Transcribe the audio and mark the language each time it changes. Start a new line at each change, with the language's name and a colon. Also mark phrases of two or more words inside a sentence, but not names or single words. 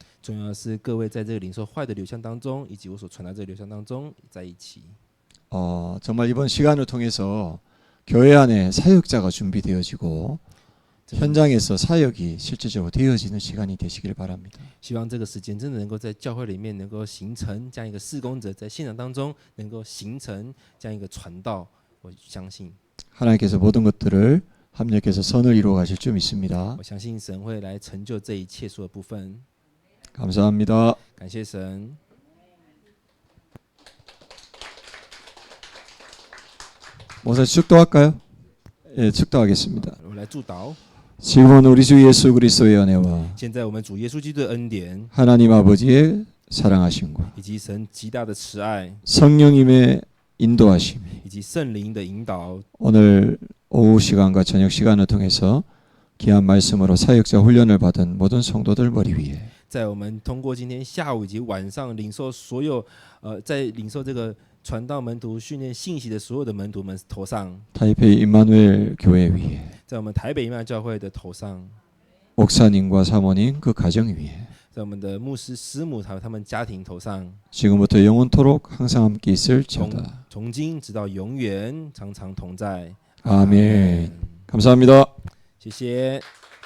Chinese: 重要的是各位在这个领受坏的流向当中，以及我所传达这个流向当中在一起。
Korean: 정말 이번 시간을 통해서 교회 안에 사역자가 준비되어지고 현장에서 사역이 실제적으로 되어지는 시간이 되시길 바랍니다.
Chinese: 希望这个时间真的能够在教会里面能够形成这样一个事工者，在现场当中能够形成这样一个传道。我相信，
Korean: 하나님께서 모든 것들을 합력해서 선을 이루어 가실 줄 믿습니다.
Chinese: 我相信神会来成就这一切所有部分。
Korean: 감사합니다.
Chinese: 感谢神。
Korean: 목사 축도할까요? 예, 축도하겠습니다.
Chinese: 我来祝祷。
Korean: 지금은 우리 주 예수 그리스도의 은혜와
Chinese: 现在我们主耶稣基督的恩典，
Korean: 하나님 아버지의 사랑하심과
Chinese: 以及神极大的慈爱，
Korean: 성령님의 인도하심
Chinese: 以及圣灵的引导，
Korean: 오늘 오후 시간과 저녁 시간을 통해서 귀한 말씀으로 사역자 훈련을 받은 모든 성도들 머리 위에
Chinese: 在我们通过今天下午以及晚上领受所有在领受这个传道门徒训练信息的所有的门徒们头上，
Korean: 타이페이 임마누엘 교회 위에
Chinese: 在我们台北임마教会的头上，
Korean: 목사님과 사모님 그 가정 위에
Chinese: 在我们的牧师师母还有他们家庭头上，
Korean: 지금부터 영원토록 항상 함께 있을지어다.
Chinese: 从今直到永远常常同在。
Korean: 아멘. 감사합니다.
Chinese: 谢谢。